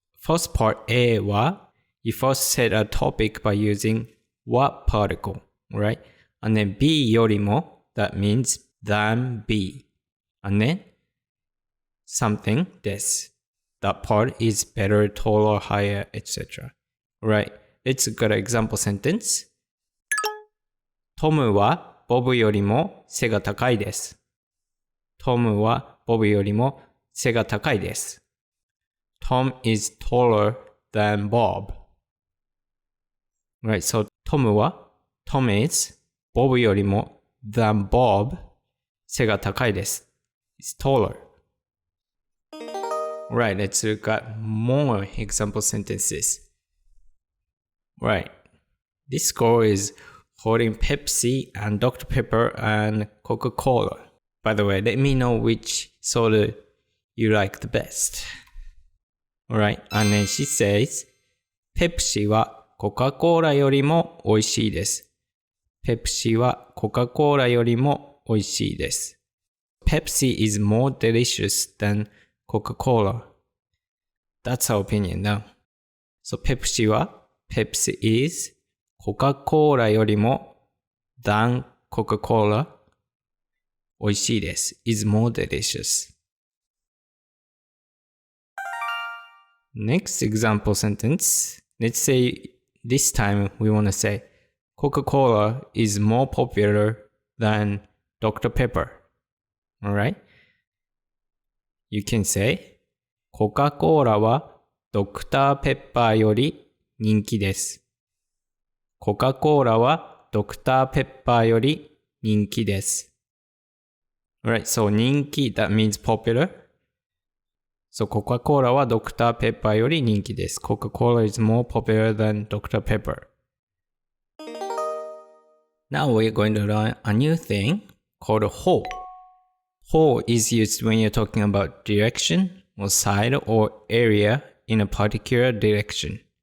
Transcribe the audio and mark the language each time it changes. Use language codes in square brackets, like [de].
[en] First part A は you first set a topic by using what particle, right? And then B よりも that means than B. And then something です。 That part is better, taller, higher, etc. Right, let's look at an example sentence. [ja] トムはボブよりも背が高いです。トムはボブよりも背が高いです。 [en] Tom is taller than Bob. Right, so [ja] トムは [en] Tom is [ja] ボブよりも [en] than Bob [ja] 背が高いです。 [en] He's taller. Right, let's look at more example sentences. Right, this girl is holding Pepsi and Dr. Pepper and Coca-Cola. By the way, let me know which soda you like the best. Alright, and then she says, [ja] Pepsi は Coca-Cola よりも美味しいです。 Pepsi は Coca-Cola よりも美味しいです。 [en] Pepsi is more delicious than Coca-Cola. That's our opinion now. So [ja] Pepsi は [en] Pepsi is [ja] Coca-Cola よりも [en] than Coca-Cola [ja] 美味しいです [en] is more delicious. Next example sentence. Let's say this time we want to say Coca-Cola is more popular than Dr. Pepper. Alright? You can say [ja] コカ・コーラはドクターペッパーより人気です。コカ・コーラはドクターペッパーより人気です。 [en] Alright, so 人気 that means popular. So [ja] コカ・コーラはドクターペッパーより人気です。 [en] Coca-Cola is more popular than Dr. Pepper. Now we're going to learn a new thing called ho. Ho is used when you're talking about direction or side or area in a particular direction.